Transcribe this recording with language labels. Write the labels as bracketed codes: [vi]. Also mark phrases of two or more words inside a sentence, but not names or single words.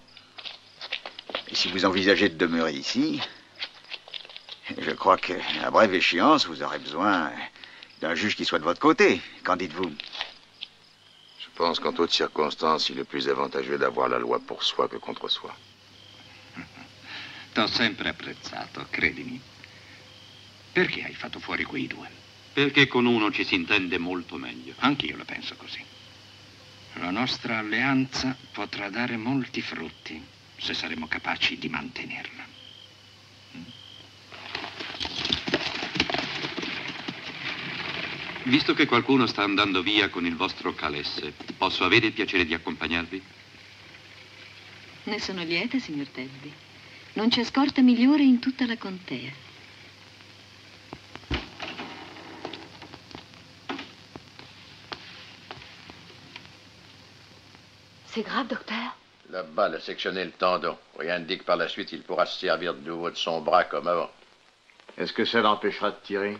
[fr] Et si vous envisagez de demeurer ici, je crois qu'à brève échéance, vous aurez besoin d'un juge qui soit de votre côté. Qu'en dites-vous? Je pense qu'en toutes circonstances, il est plus avantageux d'avoir la loi pour soi que contre soi. [it] T'ho sempre apprezzato, credimi. Perché hai fatto fuori quei due? Perché con uno ci si intende molto meglio. Anch'io la penso così. La nostra alleanza potrà dare molti frutti se saremo capaci di mantenerla. Visto che qualcuno sta andando via con il vostro calesse, posso avere il piacere di accompagnarvi? Ne sono lieta, signor Telby. Non c'è scorta migliore in tutta la contea. [fr] C'est grave, docteur? La balle a sectionné le tendon. Rien ne dit que par la suite, il pourra se servir de nouveau de son bras comme avant. Est-ce que ça l'empêchera de tirer?